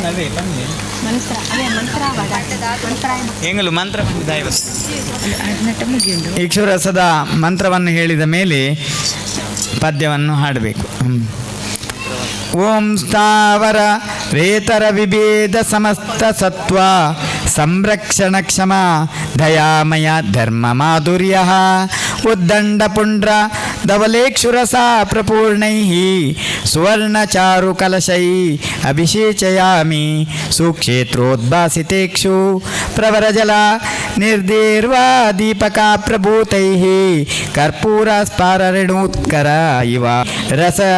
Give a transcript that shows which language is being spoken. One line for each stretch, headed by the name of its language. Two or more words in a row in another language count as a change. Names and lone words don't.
Kannada: ಮಂತ್ರ ಇಕ್ಷುರಸದ ಮಂತ್ರವನ್ನು ಹೇಳಿದ ಮೇಲೆ ಪದ್ಯವನ್ನು ಹಾಡಬೇಕು.
Sanskrit: ಓಂ ಸ್ಥಾವರ ರೇತರ ವಿಭೇದ ಸಮಸ್ತ ಸತ್ವ ಸಂರಕ್ಷಣ ಕ್ಷಮ ದಯಾಮಯ ಧರ್ಮ ಮಾಧುರ್ಯ ಉದ್ದಂಡ ಪುಂಡ್ರ ಧವಲೇಕ್ಷುರಸ ಪ್ರಪೂರ್ಣೈ ಸುವರ್ಣಚಾರು ಕಲಶೈ ಅಭಿಷೇಚಯಾಮಿ ಸುಕ್ಷೇತ್ರೋದ್ಭಾಸಿತೇಕ್ಷು ಪ್ರವರಜಲ ನಿರ್ದೀರ್ವಾ ದೀಪಕ ಪ್ರಭೂತೈ ಕರ್ಪೂರ ಸ್ಪಾರರೇಣೂತ್ಕರ ಇವ ರಸ